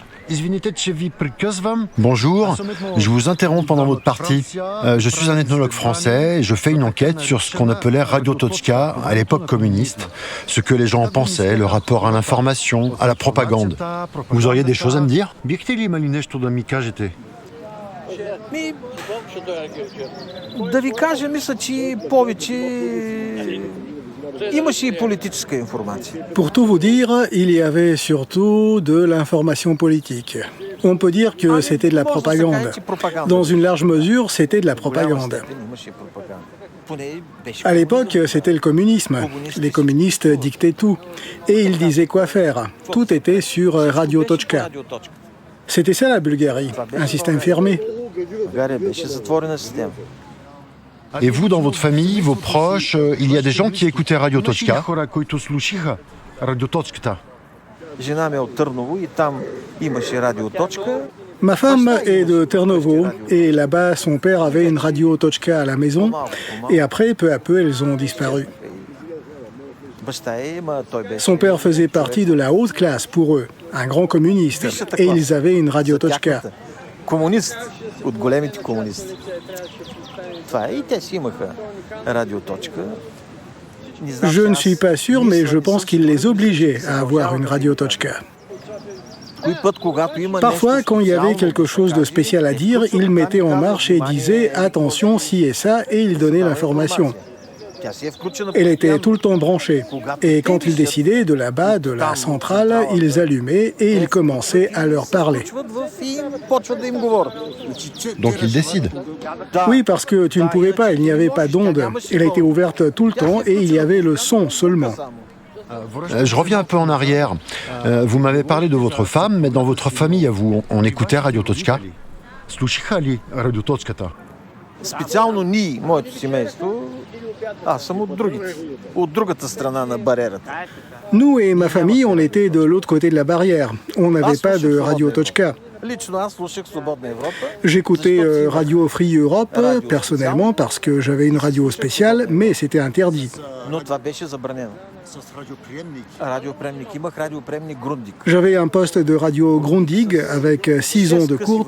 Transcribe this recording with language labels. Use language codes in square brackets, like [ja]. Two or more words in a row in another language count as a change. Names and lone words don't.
[fr] Bonjour, je vous interromps pendant votre partie. Je suis un ethnologue français et je fais une enquête sur ce qu'on appelait Radio Toczka à l'époque communiste, ce que les gens en pensaient, le rapport à l'information, à la propagande. Vous auriez des choses à me dire? [bg] Да ви кажа, мисля, че повече имаше и политическа информация. [fr] Pour tout vous dire, il y avait surtout de l'information politique. On peut dire que c'était de la propagande. Dans une large mesure, c'était de la propagande. À l'époque, c'était le communisme. Les communistes dictaient tout. Et ils disaient quoi faire. Tout était sur Radio Toczka. C'était ça la Bulgarie, un système fermé. Et vous, dans votre famille, vos proches, il y a des gens qui écoutaient Radio Toczka? [bg] Жена ми е от Търново и там имаше радиоточка. [fr] Ma femme est de Ternovo et là-bas son père avait une radio Toczka à la maison et après peu à peu elles ont disparu. Son père faisait partie de la haute classe pour eux, un grand communiste, et ils avaient une radio Toczka. [bg] Комунист от големите комунисти. Това е и те си имаха радиоточка. [fr] Je ne suis pas sûr, mais je pense qu'ils les obligeaient à avoir une radio Toczka. Parfois, quand il y avait quelque chose de spécial à dire, ils mettaient en marche et disaient « attention, ci et ça » et ils donnaient l'information. Elle était tout le temps branchée. Et quand ils décidaient de là-bas, de la centrale, ils allumaient et ils commençaient à leur parler. Donc ils décident. Oui, parce que tu ne pouvais pas, il n'y avait pas d'onde. Elle était ouverte tout le temps et il y avait le son seulement. Je reviens un peu en arrière. Vous m'avez parlé de votre femme, mais dans votre famille, à vous, on écoutait Radio Toczka? [bg] Специално ние, моето семейство, аз съм от другата страна на бариерата. [fr] Nous et ma famille, on était de l'autre côté de la barrière. On n'avait pas de Radio Toczka. J'écoutais Radio Free Europe, personnellement, parce que j'avais une radio spéciale, mais c'était interdit. J'avais un poste de radio Grundig avec 6 ondes courtes.